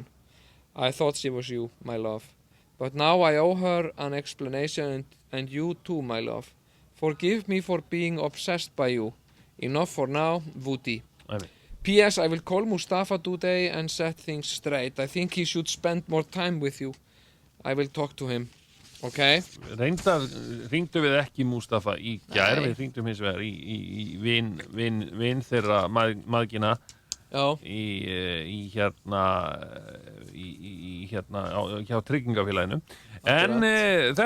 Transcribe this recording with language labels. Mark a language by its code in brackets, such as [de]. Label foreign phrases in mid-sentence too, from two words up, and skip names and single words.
[en] I thought she was you, my love. But now I owe her an explanation, and you too, my love. Forgive me for being obsessed by you. Enough for now, Woody. P.S. I will call Mustafa today and set things straight. I think he should spend more time with you. I will talk to him. Okay? [is] Reyndar hringdu við ekki Mustafa í gær, við hringdum hins vegar í vin þeirra maðgina í hjá tryggingafélaginu. En þetta